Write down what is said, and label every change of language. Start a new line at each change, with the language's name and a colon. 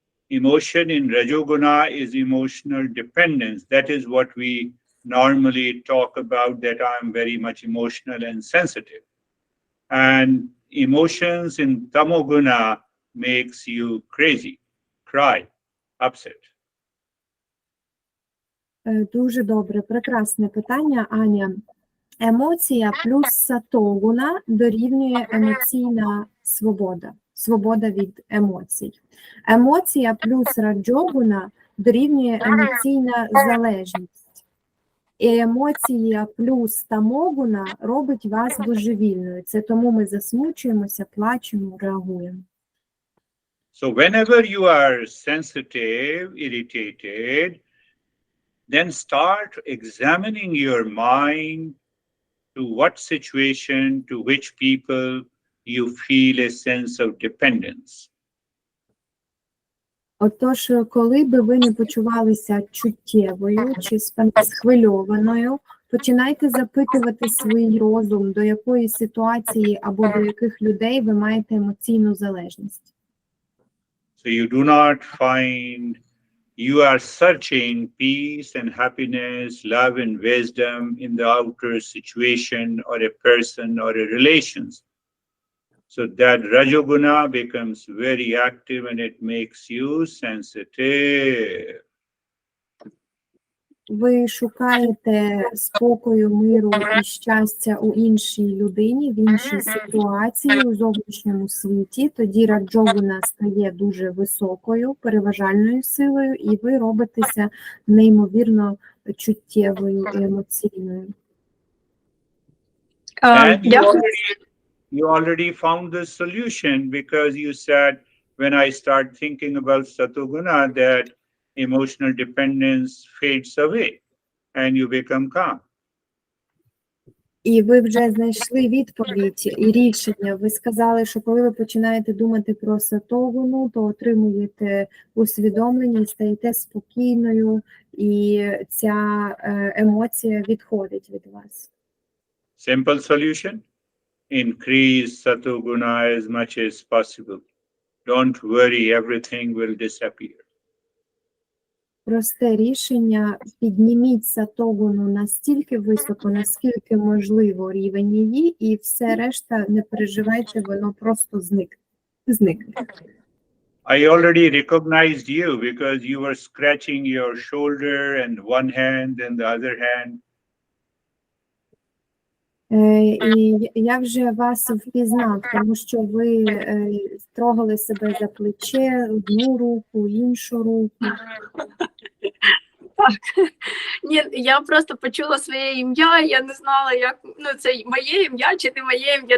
English: Emotion in Rajoguna is emotional dependence. That is what we normally talk about, that I'm very much emotional and sensitive. And emotions in Tamoguna makes you crazy, cry, upset.
Ukrainian: Дуже добре, прекрасне питання, Аня. Емоція плюс Сатогуна дорівнює емоційна свобода, свобода від емоцій. Емоція плюс Раджогуна дорівнює емоційна залежність. І емоція плюс Тамогуна робить вас божевільною. Це тому ми засмучуємося, плачемо, реагуємо.
English: So whenever you are sensitive, irritated, then start examining your mind to what situation, to which people you feel a sense of dependence.
Ukrainian: Отож, коли би ви не почувалися чуттєвою чи схвильованою, починайте запитувати свій розум, до якої ситуації або до яких людей ви маєте емоційну залежність.
English: So you do not find you are searching peace and happiness, love and wisdom in the outer situation or a person or a relations. So that Rajoguna becomes very active and it makes you sensitive.
Ukrainian: Ви шукаєте спокою, миру і щастя у іншій людині, в іншій ситуації, у зовнішньому світі. Тоді Раджогуна стає дуже високою, переважальною силою, і ви робитеся неймовірно чуттєвою і емоційною.
English: And you already found the solution, because you said, when I start thinking about Satoguna, that emotional dependence fades away. and you become calm.
Ukrainian: І ви вже знайшли відповідь і рішення. Ви сказали, що коли ви починаєте думати про сатогуну, то отримуєте усвідомлення і стаєте спокійною, і ця емоція відходить від вас.
English: Simple solution: increase satoguna as much as possible. Don't worry, everything will disappear.
Ukrainian: Просте рішення: підніміть сатогуну настільки високо, наскільки можливо рівень її, і все решта, не переживайте, воно просто зникне.
English: I already recognized you because you were scratching your shoulder and one hand and the other hand.
Ukrainian: І я вже вас впізнав, тому що ви трогали себе за плече, одну руку, іншу руку. Так. Ні, я просто почула своє ім'я, я не знала, як, ну, це моє ім'я чи не моє ім'я.